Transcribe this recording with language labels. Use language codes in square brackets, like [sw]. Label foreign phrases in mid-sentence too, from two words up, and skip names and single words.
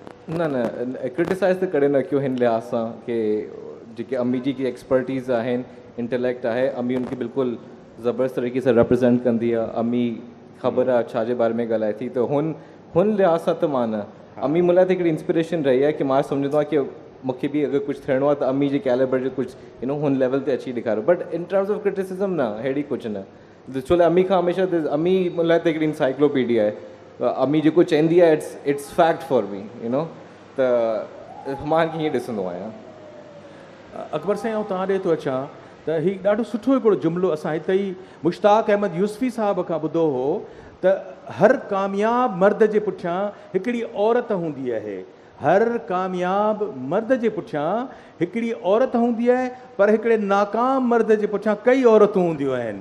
[sd] न क्रिटिसाइज़ त कॾहिं न कयो हिन लिहाज़ सां की जेके अम्मी जी की एक्सपर्टीज़ आहिनि इंटेलेक्ट आहे अम्मी उनखे बिल्कुलु ज़बरदस्त तरीक़े सां रिप्रेज़ेंट कंदी आहे अम्मी ख़बर आहे छा जे बारे में ॻाल्हाए थी त हुन लिहाज़ सां त मां न अम्मी मूं लाइ त हिकिड़ी इंस्पिरेशन रही आहे की मां सम्झंदो आहियां की मूंखे बि अगरि कुझु थियणो आहे त अम्मी जे कैलिबर जो कुझु [en] you know [sd] हुन लेवल ते अची ॾेखारियो [en] but in terms of criticism [sd] न अहिड़ी कुझु न छो लाइ अम्मी खां हमेशह अम्मी मूं लाइ त हिकिड़ी इंसाइक्लोपीडिया आहे अम्मी जेको चवंदी आहे [en] it's fact for me you know [sd] त मां कीअं ॾिसंदो आहियां अकबर साईं ऐं तव्हां ॾे थो अचां त हीउ ॾाढो सुठो हिकिड़ो जुमिलो असां हिते ई मुश्ताक अहमद यूसफ़ी साहिब खां ॿुधो हो त हर कामयाब मर्द जे पुठियां हिकिड़ी औरत हूंदी आहे, हर कामयाब मर्द जे पुठियां हिकिड़ी औरत हूंदी आहे, पर हिकिड़े नाकाम मर्द जे पुठियां कई औरतूं हूंदियूं आहिनि।